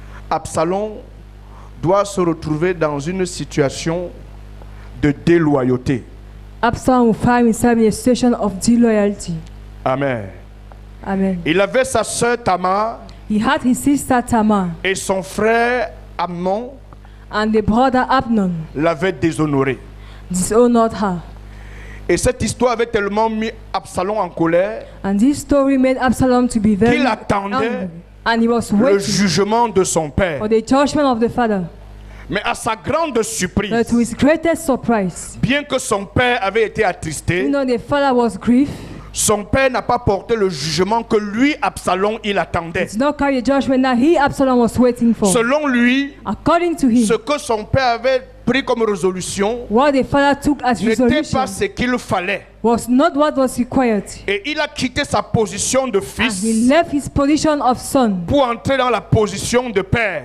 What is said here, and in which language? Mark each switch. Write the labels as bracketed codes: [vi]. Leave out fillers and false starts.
[fr] Absalom doit se retrouver dans une situation de déloyauté. [en] Absalom will find himself in a situation of disloyalty. [fr] Amen. [en] Amen. [fr] Il avait sa sœur Tamar [en] He had his sister Tamar, [fr] et son frère Amnon [en] and the brother Amnon [fr] l'avait déshonoré. [en] dishonored her. [fr] Et cette histoire avait tellement mis Absalom en colère [en] And this story made Absalom to be very [fr] qu'il attendait [en] angry. And he was [fr] le [en] waiting [fr] jugement de son père. [en] for the judgment of the father. [fr] Mais à sa grande surprise, [en] But to his greatest surprise, [fr] bien que son père avait été attristé, [en] even though the father was grieved, [fr] son père n'a pas porté le jugement que lui, Absalom, il attendait. [en] did not carry the judgment that he, Absalom, was waiting for. [fr] Selon lui, [en] According to him, [fr] ce que son père avait pris comme résolution [en] what the father took as [fr] n'était [en] resolution [fr] pas ce qu'il fallait. [en] was not what was required. [fr] Et il a quitté sa position de [en] And he [fr] fils [en] left his position of son [fr] pour entrer dans la position de père.